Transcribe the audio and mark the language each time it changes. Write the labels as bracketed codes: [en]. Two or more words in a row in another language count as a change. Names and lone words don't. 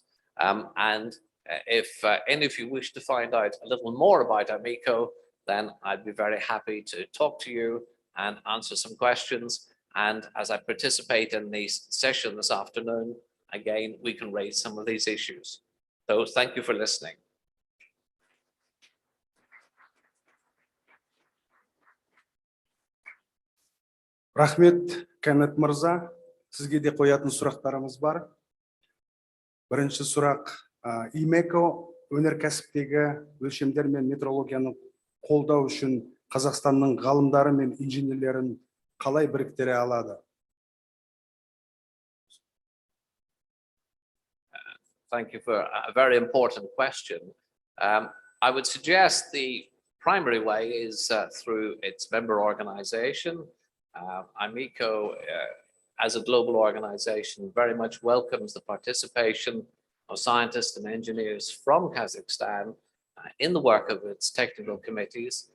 [en] And if any of you wish to find out a little more about IMECO, then I'd be very happy to talk to you and answer some questions. And as I participate in the session this afternoon, again, we can raise some of these issues. So thank you for listening. [kk] Рахмет, Кеннет Мырза. Сізге де қоятын сұрақтарымыз бар. Бірінші сұрақ, ИМЕКО өнеркәсіптегі өлшемдер мен метрологияны қолдау үшін Қазақстанның ғалымдары мен инженерлерін қалай біріктіре алады? [en] Thank you for a very important question. I would suggest the primary way is through its member organization. IMECO, as a global organization, very much welcomes the participation of scientists and engineers from Kazakhstan in the work of its technical committees.